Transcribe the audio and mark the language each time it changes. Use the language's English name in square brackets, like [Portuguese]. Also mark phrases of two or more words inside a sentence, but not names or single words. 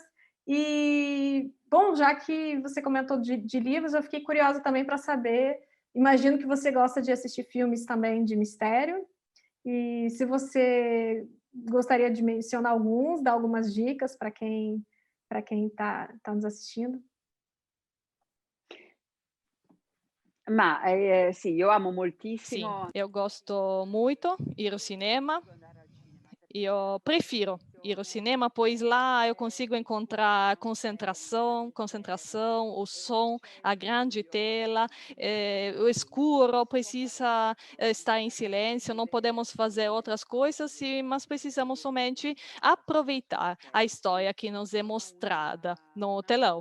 [Portuguese] E, bom, já que você comentou de livros, eu fiquei curiosa também para saber, imagino que você gosta de assistir filmes também de mistério, e se você gostaria de mencionar alguns, dar algumas dicas para quem está nos assistindo. [Italian] Ma sì, io amo Sim, moltissimo. [Portuguese] eu gosto muito de ir ao cinema. Eu prefiro ir ao cinema, pois lá eu consigo encontrar concentração, o som, a grande tela, o escuro precisa estar em silêncio, não podemos fazer outras coisas, mas precisamos somente aproveitar a história que nos é mostrada no telão.